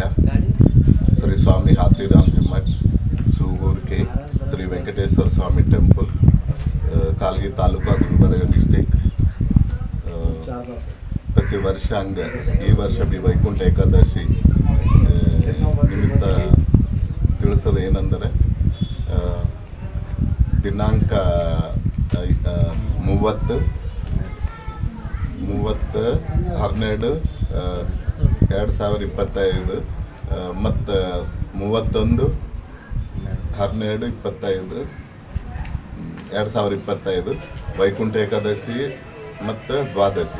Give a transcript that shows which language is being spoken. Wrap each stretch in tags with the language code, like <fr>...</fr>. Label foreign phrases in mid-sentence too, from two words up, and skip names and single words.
<hi>श्री स्वामी हाथीराम जी मठ, सूगूर के श्री वेंकटेश्वर स्वामी टेंपल, कालगी तालुका, गुलबर्गा डिस्ट्रिक्ट.</hi> <kn>ಪ್ರತಿ ವರ್ಷ ಹಂಗೆ ಈ ವರ್ಷ ಬಿ ವೈಕುಂಠ ಏಕಾದಶಿ ನಿಮಿತ್ತ ತಿಳಿಸೋದು ಏನಂದರೆ ದಿನಾಂಕ 30/12/2025 ಮತ್ತು 31/12/2025 ವೈಕುಂಠ ಏಕಾದಶಿ ಮತ್ತು ದ್ವಾದಶಿ.</kn>